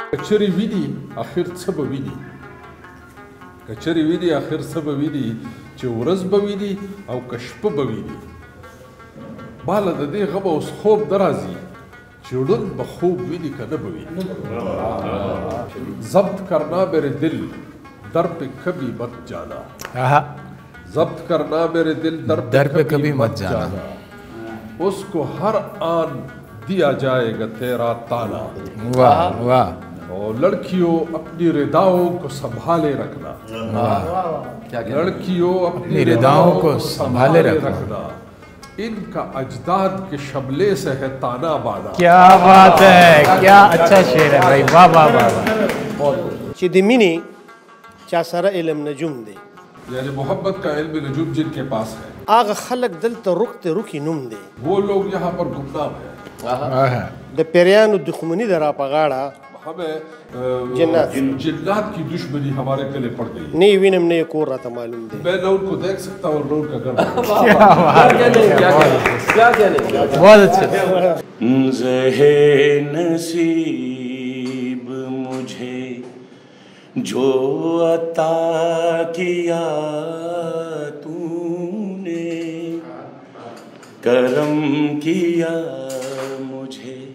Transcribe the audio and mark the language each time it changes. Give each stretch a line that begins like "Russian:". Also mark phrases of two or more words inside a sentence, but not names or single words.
Pashto: کچری ویني اخر څه به ویني کچری ویني اخر څه به ویني چې ورځ به ویني او که شپه به ویني باله د دې غمه اوس خوب نه راځي چې ړوند به خوب ویني که نه به ویني
Urdu: ضبط کرنا میرے دل در پہ کبھی مت جانا ضبط کرنا میرے دل در پہ کبھی مت جانا اس کو ہر آن دیا جائے گا تیرا تانا واہ واہ اور لڑکیوں اپنی رداؤں کو سنبھالے رکھنا لڑکیوں اپنی رداؤں کو سنبھالے رکھنا ان کا اجداد کے شملے سے ہے تانا بانا کیا بات ہے کیا اچھا شعر ہے بھائی واہ واہ واہ
Pashto: چې د مینې چا سره علم نجوم دی
Urdu: یعنی محبت کا علم نجوم جن کے پاس ہے
Pashto: هغه خلک دلته رخ ته رخي نوم دی
Urdu: وہ لوگ یہاں پر گمنام ہیں
Pashto: د پیریانو دښمني د را په غاړه
Urdu: ہمیں جنات جنات کی دشمنی ہمارے گلے پڑ گئی
Pashto: نه یې وینم نه یې کور راته معلوم دی
Urdu: میں نہ ان کو دیکھ سکتا اور نہ ان کا گھر بہت اچھا زہے نصیب مجھے جو عطا کیا تو نے کرم کیا مجھے